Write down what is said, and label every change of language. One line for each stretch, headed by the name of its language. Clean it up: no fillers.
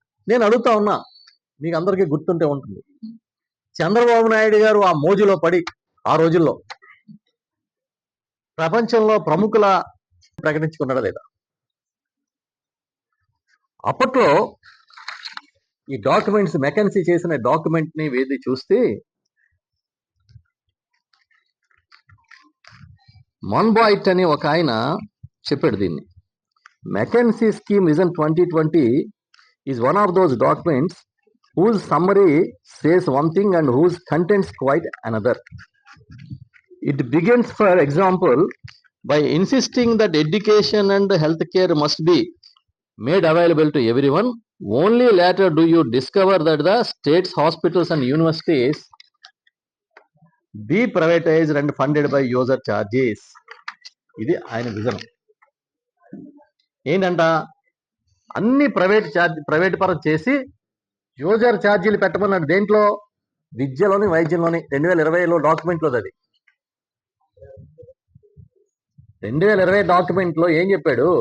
Telugu: నేను అడుగుతా ఉన్నా, మీకు అందరికీ గుర్తుంటే ఉంటుంది, చంద్రబాబు నాయుడు గారు ఆ మోజులో పడి ఆ రోజుల్లో ప్రపంచంలో ప్రముఖుల ప్రకటించుకున్నాడా లేదా? అప్పట్లో ఈ డాక్యుమెంట్స్ మెకన్సీ చేసిన డాక్యుమెంట్ని వేది చూస్తే మన్బాయిట్ అని ఒక ఆయన చెప్పాడు దీన్ని.
English: McKinsey scheme vision 2020 is one of those documents whose summary says one thing and whose contents quite another. It begins, for example, by insisting that education and healthcare must be made available to everyone. Only later do you discover that the states, hospitals and universities be privatized and funded by user charges.
Telugu: ఇది ఆయన vision. ఏంటంట, అన్ని private పరం చేసి user ఛార్జీలు పెట్టమన్నాడు. దేంట్లో? విద్యలోని, వైద్యంలోని. 2020లో డాక్యుమెంట్లో అది. 2020 డాక్యుమెంట్లో ఏం చెప్పాడు?